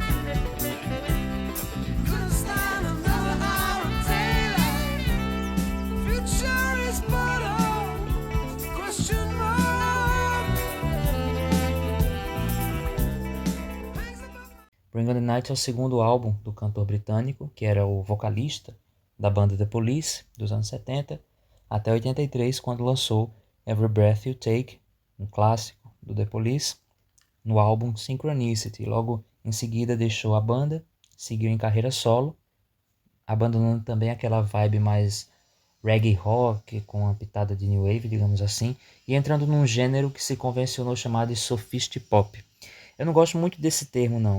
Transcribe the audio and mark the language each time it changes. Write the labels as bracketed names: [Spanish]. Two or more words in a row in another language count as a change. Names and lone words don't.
[English] Couldn't stand another hour of daylight. Future is but a question mark. [Portuguese] Bring on the Night é o segundo álbum do cantor britânico, que era o vocalista da banda The Police, dos anos 70, até 83, quando lançou Every Breath You Take, um clássico do The Police, no álbum Synchronicity. Logo em seguida deixou a banda, seguiu em carreira solo, abandonando também aquela vibe mais [English] reggae rock, [Portuguese] com uma pitada de [English] new wave, [Portuguese] digamos assim, e entrando num gênero que se convencionou chamar de [English] sophisti pop. [Portuguese] Eu não gosto muito desse termo, não.